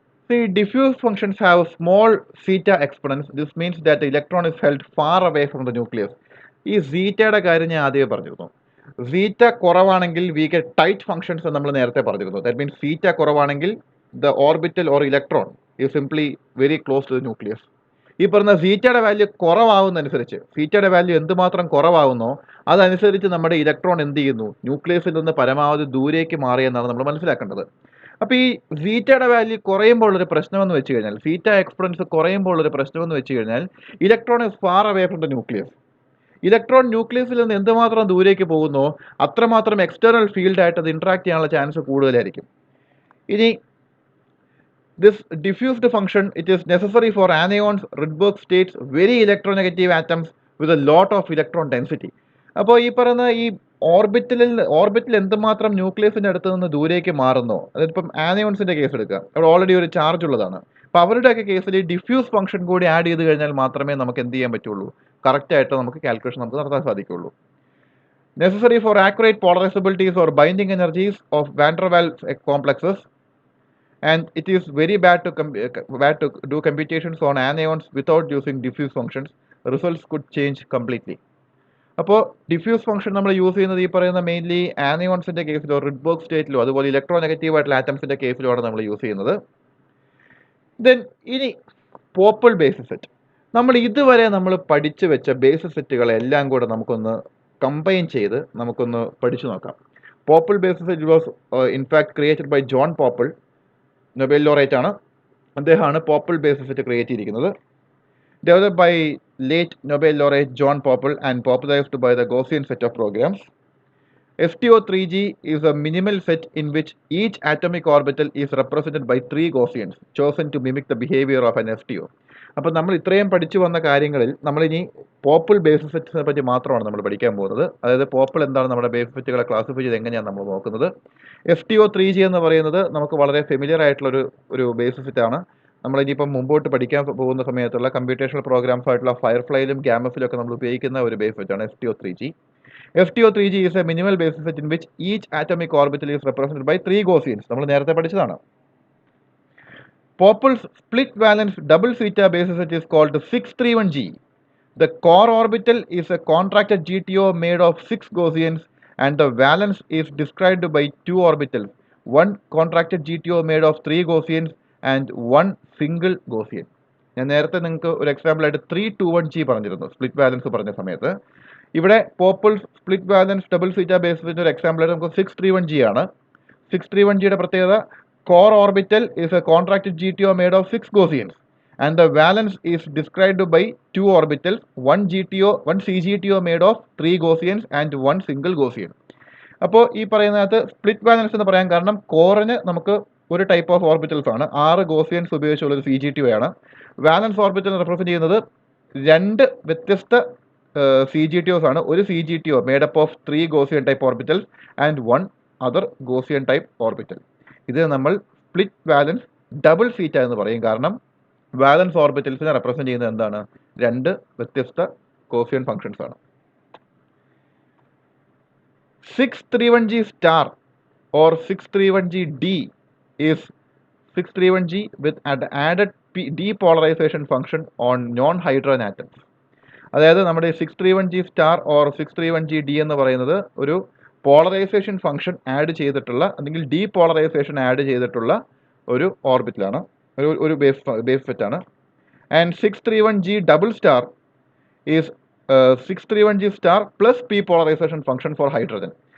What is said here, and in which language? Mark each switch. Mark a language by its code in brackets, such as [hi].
[en] See, diffuse functions have small zeta exponents. This means that the electron is held far away from the nucleus. [ml] ഈ സീറ്റയുടെ കാര്യം ഞാൻ ആദ്യമേ പറഞ്ഞിരുന്നു. സീറ്റ കുറവാണെങ്കിൽ [en] we get tight functions [ml] എന്ന് നമ്മൾ നേരത്തെ പറഞ്ഞിരുന്നു. [en] that means [ml] സീറ്റ കുറവാണെങ്കിൽ [en] The orbital or electron is simply very close to the nucleus. [ml] ഈ പറഞ്ഞ സീറ്റയുടെ വാല്യൂ കുറവാകുന്നതനുസരിച്ച്, സീറ്റയുടെ വാല്യൂ എന്തുമാത്രം കുറവാകുന്നോ അതനുസരിച്ച് നമ്മുടെ ഇലക്ട്രോൺ എന്ത് ചെയ്യുന്നു, ന്യൂക്ലിയസിൽ നിന്ന് പരമാവധി ദൂരേക്ക് മാറിയെന്നാണ് നമ്മൾ മനസ്സിലാക്കേണ്ടത്. അപ്പോൾ ഈ സീറ്റയുടെ വാല്യൂ കുറയുമ്പോൾ ഉള്ളൊരു പ്രശ്നമെന്ന് വെച്ച് കഴിഞ്ഞാൽ, സീറ്റ എക്സ്പൊണൻസ് കുറയുമ്പോൾ ഉള്ളൊരു പ്രശ്നമെന്ന് വെച്ച് കഴിഞ്ഞാൽ, [en] Electron is far away from the nucleus. [ml] Electron ന്യൂക്ലിയസിൽ നിന്ന് എന്തുമാത്രം ദൂരേക്ക് പോകുന്നോ അത്രമാത്രം എക്സ്റ്റേണൽ ഫീൽഡായിട്ട് അത് ഇൻട്രാക്ട് ചെയ്യാനുള്ള ചാൻസ് കൂടുതലായിരിക്കും. [en] ഇനി this diffused function, it is necessary for anions, Rydberg states, very electronegative atoms with a lot of electron density. [ml] അപ്പോൾ ഈ പറയുന്ന ഈ ഓർബിറ്റിൽ എന്തുമാത്രം ന്യൂക്ലിയസിൻ്റെ അടുത്ത് നിന്ന് ദൂരേക്ക് മാറുന്നോ, അതിപ്പം ആനിയോൺസിൻ്റെ കേസ് എടുക്കുക, അവിടെ ഓൾറെഡി ഒരു ചാർജ് ഉള്ളതാണ്. അപ്പോൾ അവരുടെയൊക്കെ കേസിൽ ഈ ഡിഫ്യൂസ് ഫംഗ്ഷൻ കൂടി ആഡ് ചെയ്ത് കഴിഞ്ഞാൽ മാത്രമേ നമുക്ക് എന്ത് ചെയ്യാൻ പറ്റുള്ളൂ, കറക്റ്റായിട്ട് നമുക്ക് കാൽക്കുലേഷൻ നമുക്ക് നടത്താൻ സാധിക്കുള്ളൂ. [en] Necessary for accurate polarizabilities or binding energies of van der Waals complexes. And it is very bad to do computations on anions without using diffuse functions. Results could change completely. [ml] അപ്പോൾ ഡിഫ്യൂസ് ഫംഗ്ഷൻ നമ്മൾ use ചെയ്യുന്നത് ഈ പറയുന്ന mainly ആനിയോൺസിൻ്റെ കേസിലോ റിഡ്ബർഗ് സ്റ്റേറ്റിലോ അതുപോലെ electro negative ആയിട്ടുള്ള ആറ്റംസിൻ്റെ കേസിലോ ആണ് നമ്മൾ use ചെയ്യുന്നത്. ദെൻ ഇനി പോപ്പിൾ ബേസിസ് സെറ്റ്. നമ്മൾ ഇതുവരെ നമ്മൾ പഠിച്ചു വെച്ച ബേസിസ് സെറ്റുകളെല്ലാം കൂടെ നമുക്കൊന്ന് കമ്പൈൻ ചെയ്ത് നമുക്കൊന്ന് പഠിച്ചു നോക്കാം. [en] Pople basis set was in fact created by John Pople, Nobel laureate ആണ്. [ml] അദ്ദേഹമാണ് പോപ്പിൾ ബേസിസ് സെറ്റ് ക്രിയേറ്റ് ചെയ്തിരിക്കുന്നത്. [en] Developed by late Nobel laureate John Pople and popularized by the Gaussian set of programs. STO3G is a minimal set in which each atomic orbital is represented by 3 Gaussians chosen to mimic the behavior of an STO. [ml] അപ്പോൾ നമ്മൾ ഇത്രയും പഠിച്ചു വന്ന കാര്യങ്ങളിൽ നമ്മളിനി പോപ്പിൾ basis സെറ്റിനെ പറ്റി മാത്രമാണ് നമ്മൾ പഠിക്കാൻ പോകുന്നത്. അതായത് പോപ്പിൾ എന്താണ്, നമ്മുടെ ബേസിസ് സെറ്റുകളെ ക്ലാസിഫൈ ചെയ്ത് എങ്ങനെയാണ് നമ്മൾ നോക്കുന്നത്. STO3G എന്ന് പറയുന്നത് നമുക്ക് വളരെ ഫെമിലിയർ ആയിട്ടുള്ളൊരു ബേസിസ് സെറ്റാണ്. നമ്മളിനിയിപ്പം മുമ്പോട്ട് പഠിക്കാൻ പോകുന്ന സമയത്തുള്ള കമ്പ്യൂട്ടേഷണൽ പ്രോഗ്രാംസ് ആയിട്ടുള്ള ഫയർഫ്ലൈയിലും ഗ്യാമസിലും ഒക്കെ നമ്മൾ ഉപയോഗിക്കുന്ന ഒരു ബേസ് സെറ്റാണ് STO3G. [en] STO3G is a minimal basis set in which each atomic orbital is represented by 3 Gaussians. [ml] നമ്മൾ നേരത്തെ പഠിച്ചതാണ്. [en] Pople's split valence double theta basis set is called 631G. The core orbital is a contracted GTO made of 6 Gaussians and the valence is described by 2 orbitals, one contracted GTO made of 3 Gaussians and one single Gaussian. [ml] ഞാൻ നേരത്തെ നിങ്ങൾക്ക് ഒരു example ആയിട്ട് 321G പറഞ്ഞിരുന്നു split വാലൻസ് പറഞ്ഞ സമയത്ത്. ഇവിടെ പോപ്പിൾ split വാലൻസ് double സീറ്റ ബേസിസിന്റെ ഒരു എക്സാമ്പിൾ ആയിട്ട് നമുക്ക് 631G ആണ്. 631Gയുടെ പ്രത്യേകത, [en] Core orbital is a contracted GTO made of 6 Gaussians and the valence is described by 2 orbitals, one CGTO made of 3 Gaussians and one single Gaussian. [ml] അപ്പോൾ ഈ പറയുന്നതിനകത്ത് സ്പ്ലിറ്റ് വാലൻസ് എന്ന് പറയാൻ കാരണം കോറിന് നമുക്ക് ഒരു ടൈപ്പ് ഓഫ് ഓർബിറ്റൽസ് ആണ്, 6 ഗോസിയൻസ് ഉപയോഗിച്ചുള്ളൊരു CGTO ആണ്. വാലൻസ് ഓർബിറ്റൽ റെപ്രസെൻറ്റ് ചെയ്യുന്നത് 2 വ്യത്യസ്ത CGTOs ആണ്. [en] ഒരു CGTO made up of 3 Gaussian type orbitals and one other Gaussian type orbital. [ml] ഇത് നമ്മൾ സ്പ്ലിറ്റ് വാലൻസ് ഡബിൾ സീറ്റ എന്ന് പറയും. കാരണം വാലൻസ് ഓർബിറ്റൽസിനെ റെപ്രസെൻറ്റ് ചെയ്യുന്നത് എന്താണ്, 2 വ്യത്യസ്ത ഗോസിയൻ ഫംഗ്ഷൻസ് ആണ്. [en] 631G star or 631G-D is 631G with an added depolarization function on non-hydrogen atoms. [ml] അതായത് നമ്മുടെ 631G സ്റ്റാർ ഓർ 631G-D എന്ന് പറയുന്നത് ഒരു പോളറൈസേഷൻ ഫംഗ്ഷൻ ആഡ് ചെയ്തിട്ടുള്ള അല്ലെങ്കിൽ ഡീപോളറൈസേഷൻ ആഡ് ചെയ്തിട്ടുള്ള ഒരു ഓർബിറ്റലാണ്, ഒരു ബേസ് സെറ്റാണ്. [en] And 631G double star is 631G star plus P polarization function for hydrogen.